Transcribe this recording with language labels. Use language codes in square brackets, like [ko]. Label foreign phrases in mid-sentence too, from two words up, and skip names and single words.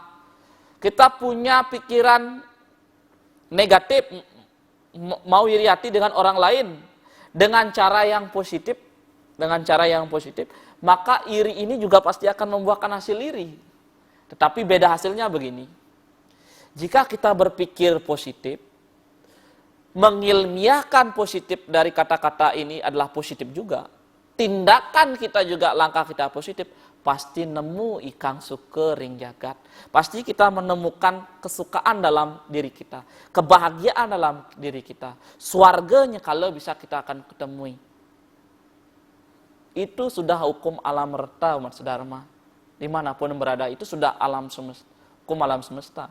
[id] Kita punya pikiran negatif, mau iri hati dengan orang lain, dengan cara yang positif, maka iri ini juga pasti akan membuahkan hasil iri. Tetapi beda hasilnya begini. Jika kita berpikir positif, mengilmiahkan positif dari kata-kata ini adalah positif juga. Tindakan kita juga, langkah kita positif, pasti [ban] nemu ikang suke ring jagat. [id] Pasti kita menemukan kesukaan dalam diri kita, kebahagiaan dalam diri kita. Swarganya kalau bisa kita akan ketemui. Itu sudah hukum alam reta, umat sedharma. Dimanapun berada, itu sudah alam semesta, hukum alam semesta.